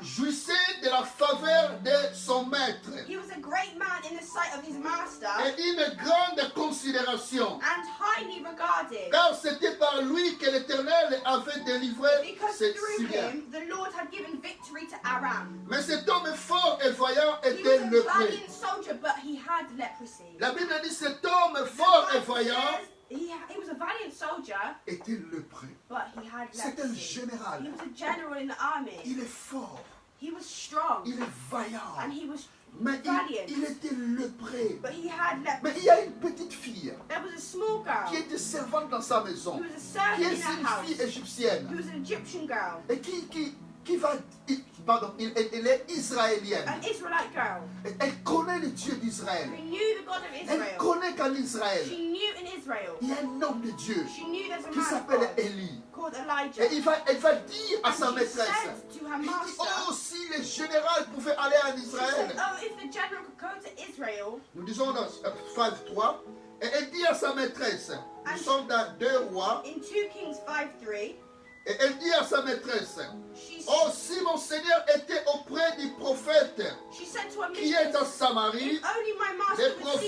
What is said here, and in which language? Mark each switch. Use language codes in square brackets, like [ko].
[fr] jouissait de la faveur de son maître [en] He was a great man in the sight of his master [fr] et une grande considération, [en] and highly regarded, [fr] car c'était par lui que l'Éternel avait délivré [en] because [fr] ses [en] through [fr] Syriens. [en] him the Lord had given victory to Aram. [fr] Mais cet homme fort et vaillant [en] He [fr] était [en] was a [fr] lépreux. [en] valiant soldier, but he had leprosy. [fr] La Bible dit cet homme fort et [en] The Bible [fr] vaillant [en] says he was a valiant soldier, [fr] était lépreux. [en] but he had [fr] C'est un [en] leprosy. [fr] général. [en] He was a general in the army. [fr] Il est fort, [en] He was strong [fr] il est vaillant, [en] and he was [fr] mais [en] valiant, [fr] il était lépreux. [en] but he had [fr] Mais [en] leprosy. [fr] il y a une petite fille [en] There was a small [fr] qui [en] girl [fr] était servante dans sa [en] who [fr] maison, [en] was a servant [fr] qui [en] in [fr] est [en] her [fr] une fille [en] house. Who [fr] égyptienne [en] was an Egyptian girl, [fr] et qui va, pardon, elle est israélienne. [en] an Israelite girl. [fr] Elle connaît le Dieu d'Israël. [en] Who knew the God of [fr] Elle [en] Israel. [fr] connaît qu'en Israël, [en] She knew in Israel. [fr] il y a un homme de Dieu [en] She knew there's a [fr] qui [en] man of [fr] s'appelle [en] God [fr] Élie. [en] called Elijah. [fr] Et elle va dire à [en] And [fr] sa [en] she [fr] maîtresse, [en] said to her [fr] il dit, [en] master, [fr] oh, si les généraux pouvaient aller en [en] she said, [fr] Israël. [en] oh, if the general could go to Israel, [fr] Nous disons dans 5:3, et elle dit à sa maîtresse, nous sommes dans 2 Rois, [en] in 2 Kings 5:3, [fr] et elle dit à sa maîtresse, [en] she, [fr] oh, si mon Seigneur était auprès du prophète [en] she said to her [fr] qui est en [en] mistress, [fr] Samarie, [en] if only my [fr] le [en] master would see